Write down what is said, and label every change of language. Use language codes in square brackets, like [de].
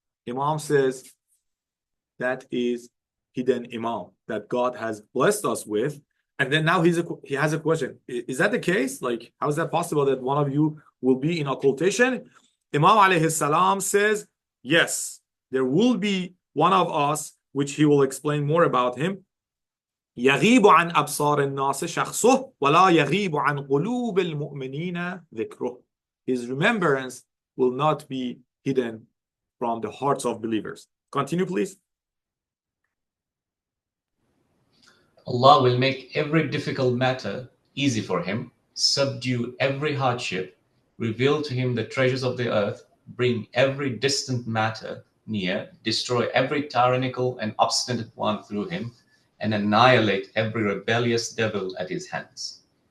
[en] Imam says, that is hidden Imam, that God has blessed us with. And then now he has a question. Is that the case? Like, how is that possible that one of you will be in occultation? Imam alayhi salam says, yes, there will be one of us, which he will explain more about him. [ar] يغيب عن أبصار الناس شخصه ولا يغيب عن قلوب المؤمنين ذكره. [en] His remembrance will not be hidden from the hearts of believers. Continue, please. Allah will make every difficult matter easy for him, subdue every hardship, reveal to him the treasures of the earth, bring every distant matter near, destroy every tyrannical and obstinate one through him, and annihilate every rebellious devil at his hands.